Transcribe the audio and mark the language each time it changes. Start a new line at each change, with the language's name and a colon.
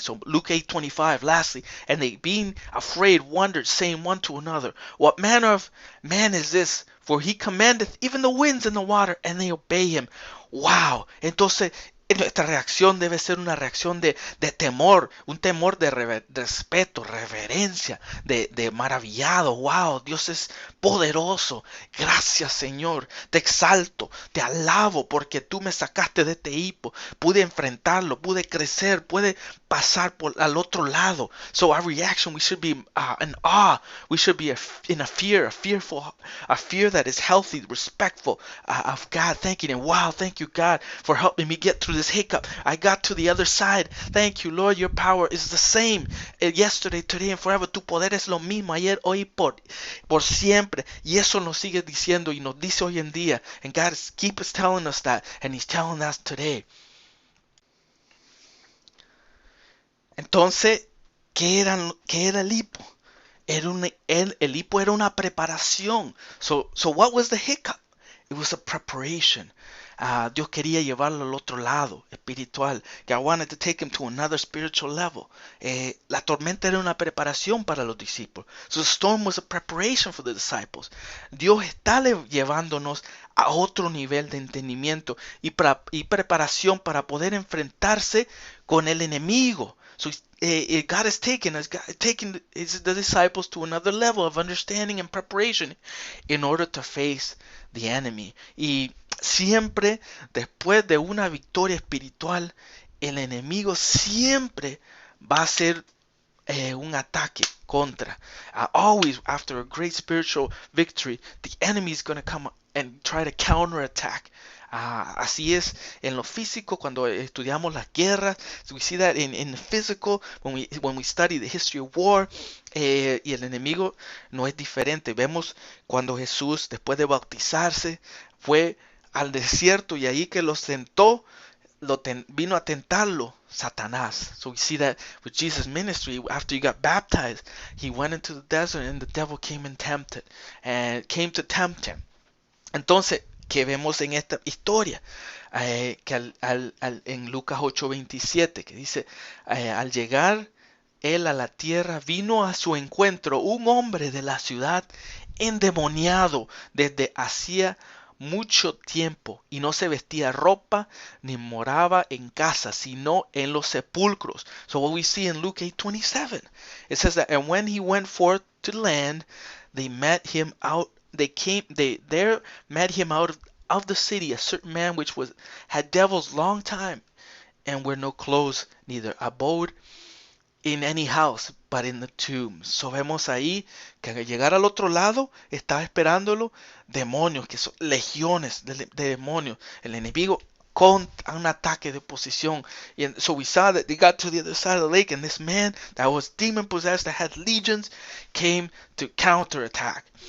English: So Luke 8:25, lastly, and they being afraid wondered, saying one to another, what manner of man is this? For he commandeth even the winds and the water, and they obey him. Wow.
Spanish: Entonces nuestra reacción debe ser una reacción de temor, un temor de respeto, reverencia, de maravillado. Wow, Dios es poderoso. Gracias, Señor. Te exalto, te alabo porque tú me sacaste de este hipo. Pude enfrentarlo, pude crecer, pude pasar al otro lado.
English: So our reaction, we should be in awe. We should be in a fear that is healthy, respectful of God. Thanking Him. Wow, thank you, God, for helping me get through this hiccup. I got to the other side. Thank you, Lord. Your power is the same yesterday, today, and forever.
Spanish: Tu poder es lo mismo ayer, hoy, por siempre. Y eso nos sigue diciendo y nos dice hoy en día.
English: And God keeps telling us that, and He's telling us today.
Spanish: Entonces, ¿qué era el hipo? El hipo era una preparación.
English: So what was the hiccup? It was a preparation.
Spanish: Dios quería llevarlo al otro lado espiritual.
English: God wanted to take him to another spiritual level.
Spanish: La tormenta era una preparación para los discípulos.
English: So the storm was a preparation for the disciples.
Spanish: Dios está llevándonos a otro nivel de entendimiento y preparación para poder enfrentarse con el enemigo.
English: So God is taking us, taking the disciples to another level of understanding and preparation in order to face the enemy.
Spanish: Y siempre después de una victoria espiritual, el enemigo siempre va a ser un ataque contra.
English: Always after a great spiritual victory, the enemy is going to come and try to counterattack.
Spanish: Así es en lo físico cuando estudiamos las guerras.
English: We see that in the physical when we study the history of war.
Spanish: Y el enemigo no es diferente. Vemos cuando Jesús, después de bautizarse, fue al desierto y ahí que lo sentó, vino a tentarlo Satanás.
English: So we see that with Jesus' ministry, after he got baptized, he went into the desert and the devil came came to tempt him.
Spanish: Entonces, ¿qué vemos en esta historia? Que en Lucas 8:27, que dice, al llegar él a la tierra, vino a su encuentro un hombre de la ciudad endemoniado desde hacía mucho tiempo y no se vestía ropa ni moraba en casa sino en los sepulcros.
English: So what we see in Luke 8:27, it says that, and when he went forth to land, they met him out. They there met him out of the city a certain man which had devils long time, and were no clothes, neither abode in any house but in the tombs.
Spanish: So vemos ahí que al llegar al otro lado estaba esperándolo demonios, que son legiones de demonios. El enemigo con un ataque de posición.
English: And so we saw that they got to the other side of the lake, and this man that was demon possessed, that had legions, came to counterattack.